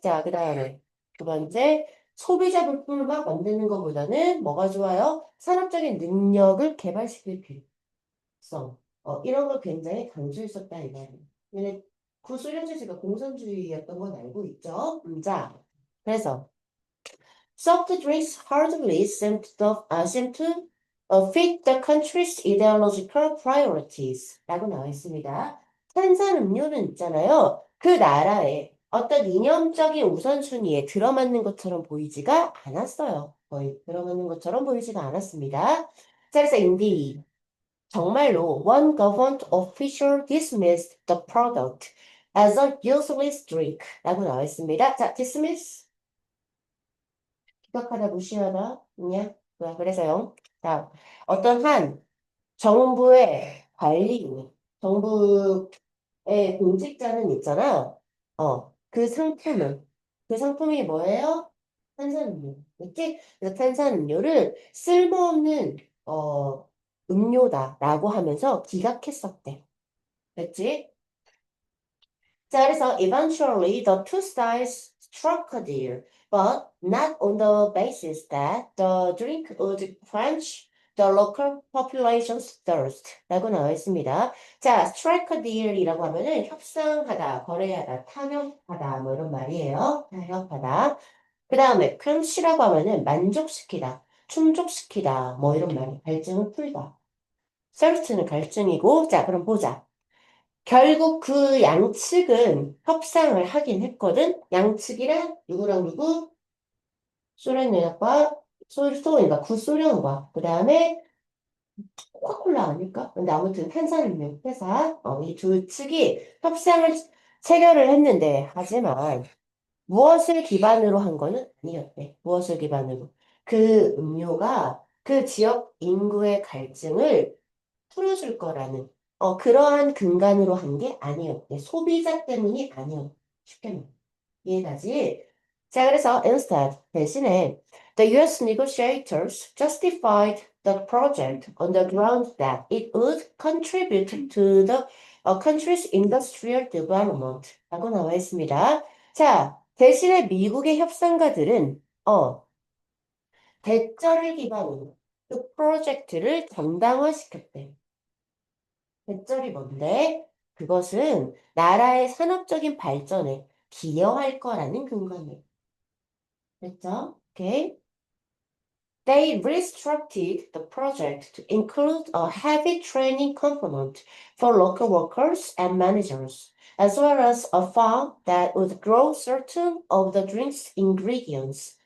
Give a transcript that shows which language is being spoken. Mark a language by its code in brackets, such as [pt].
[ko] 자, 그 다음에 두 번째, 소비자 물품을 막 만드는 것보다는 뭐가 좋아요? 산업적인 능력을 개발시킬 필요성. 이런 걸 굉장히 강조했었다, 이 말이에요. 근데 구소련 체제가 공산주의였던 건 알고 있죠? 자, 그래서 [en] soft drinks hardly seem to fit the country's ideological priorities [ko] 라고 나와 있습니다. 탄산음료는 있잖아요. 그 나라의 어떤 이념적인 우선순위에 들어맞는 것처럼 보이지가 않았어요. 거의 들어맞는 것처럼 보이지가 않았습니다. 자, 그래서 인디 정말로 [en] one government official dismissed the product as a useless drink [ko] 라고 나와 있습니다. 자, dismiss 기각하다 무시하다 있냐? 그래서요. 자, 어떤 한 정부의 관리인, 정부의 공직자는 있잖아. 그 상품이 뭐예요? 탄산음료. 그치? 그래서 탄산음료를 쓸모없는, 음료다라고 하면서 기각했었대. 그치? 자, 그래서 [en] eventually the two sides struck a deal, but not on the basis that the drink would quench the local population's thirst. [ko] 라고 나와 있습니다. 자, [en] strike a deal [ko] 이라고 하면은 협상하다, 거래하다, 타협하다, 뭐 이런 말이에요. 타협하다. 그 다음에 quench라고 하면은 만족시키다, 충족시키다, 뭐 이런 말이 갈증을 풀다. thirst는 갈증이고, 자, 그럼 보자. 결국 그 양측은 협상을 하긴 했거든. 양측이란 누구랑 누구? 소련 연합과 그러니까 구소련과 그 다음에 코카콜라 아닐까? 근데 아무튼 탄산음료 회사 이 두 측이 협상을 체결을 했는데 하지만 무엇을 기반으로 한 거는 아니었대. 무엇을 기반으로? 그 음료가 그 지역 인구의 갈증을 풀어줄 거라는 그러한 근간으로 한 게 아니었대. 소비자 때문이 아니었. 쉽게 말해. 이해가지? 자, 그래서 [en] instead 대신에 the US negotiators justified the project on the ground that it would contribute to the country's industrial development [ko] 라고 나와 있습니다. 자, 대신에 미국의 협상가들은 어, 대절을 기반으로 그 프로젝트를 정당화시켰대. 대절이 뭔데? 그것은 나라의 산업적인 발전에 기여할 거라는 근거네. 됐죠? 오케이. [en] They restructured the project to include a heavy training component for local workers and managers, as well as a fund that would grow certain of the drink's ingredients.